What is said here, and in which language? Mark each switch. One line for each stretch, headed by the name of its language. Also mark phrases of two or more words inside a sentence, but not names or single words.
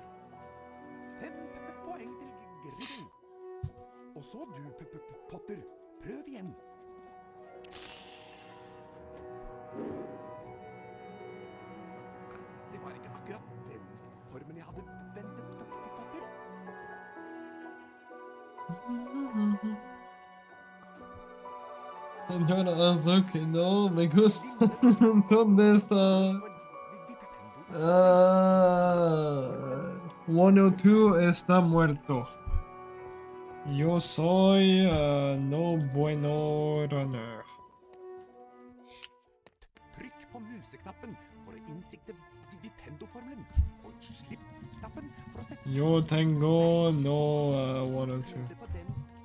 Norwegian: 5 poeng til Griffin. Og så du, Potter. Prøv igjen. Det var ikke akkurat den formen jeg hadde ventet på, Potter.
Spanish: Señora, no me gusta. ¿Dónde está? 102 está muerto. Yo soy no bueno runner.
Norwegian: Trykk på museknappen for å innsikte Vipendo-formelen, og slipp knappen for å sette...
Spanish: Yo tengo no 102.
Norwegian: Prøv det på den